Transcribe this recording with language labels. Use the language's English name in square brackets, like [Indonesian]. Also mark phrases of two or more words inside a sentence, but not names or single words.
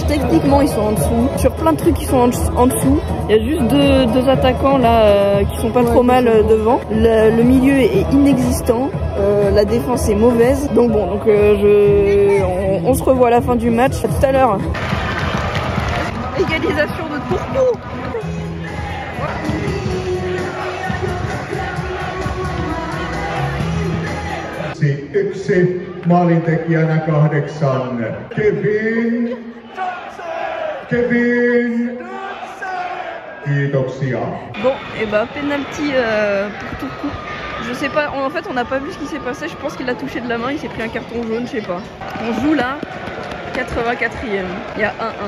[French] Techniquement, ils sont en dessous. Sur plein de trucs, ils sont en dessous. Il y a juste deux attaquants là qui sont pas trop mal devant. Le milieu est inexistant. La défense est mauvaise. Donc bon, on se revoit à la fin du match. À tout à l'heure. Égalisation de Turku. [Finnish] Yksi maalintekijänä 8. Kevin. Kiitoksia. [French] Bon, et bah penalty pour Turku. Je sais pas, en fait on n'a pas vu ce qui s'est passé, je pense qu'il a touché de la main, il s'est pris un carton jaune, je sais pas. On joue là, 84e, il y a 1-1.